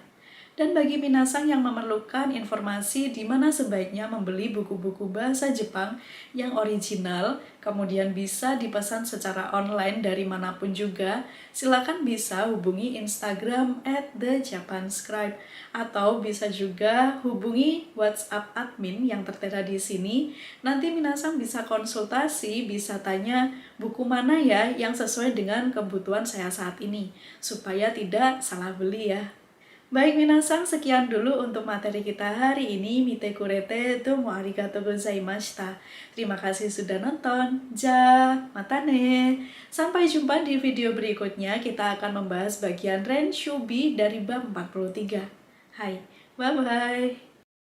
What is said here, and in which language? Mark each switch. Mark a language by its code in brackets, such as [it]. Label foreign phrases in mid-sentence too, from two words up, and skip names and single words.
[id] Dan bagi minasan yang memerlukan informasi di mana sebaiknya membeli buku-buku bahasa Jepang yang original, kemudian bisa dipesan secara online dari manapun juga, silakan bisa hubungi Instagram @thejapanscribe atau bisa juga hubungi WhatsApp admin yang tertera di sini. Nanti minasan bisa konsultasi, bisa tanya buku mana ya yang sesuai dengan kebutuhan saya saat ini, supaya tidak salah beli ya. Baik minasan, sekian dulu untuk materi kita hari ini. [ja] 見てくれてどうもありがとうございました. [id] Terima kasih sudah nonton. [ja] じゃ、またね. [id] Sampai jumpa di video berikutnya. Kita akan membahas bagian renshu B dari bab 43. [en] Hai, bye-bye.